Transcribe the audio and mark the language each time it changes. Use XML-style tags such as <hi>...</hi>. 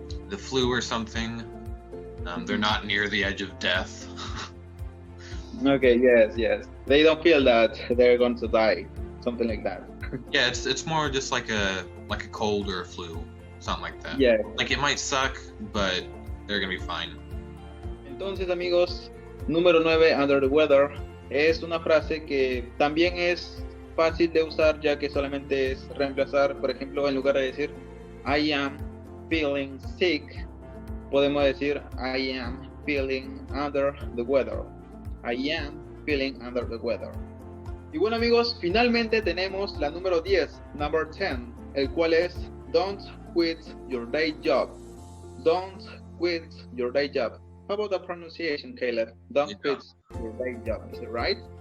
<en>the flu or something. They're not near the edge of death. Okay, yes. They don't feel that they're going to die, something like that. Yeah, it's more just like a cold or a flu, something like that. Yeah. Like it might suck, but they're gonna be fine.</en> <es>Entonces, amigos, número 9,</es> <en>under the weather,</en> <es>es una frase que también es fácil de usar, ya que solamente es reemplazar, por ejemplo, en lugar de decir</es> <en>I am feeling sick,</en> <es>podemos decir</es> <en>I am feeling under the weather. I am feeling under the weather.</en> <es>Y bueno, amigos, finalmente tenemos la número 10,</es> <en>number 10,</en> <es>el cual es</es> <en>don't quit your day job. Don't quit your day job. How about the pronunciation, Caleb? Don't quit your day job. Is it right?</en>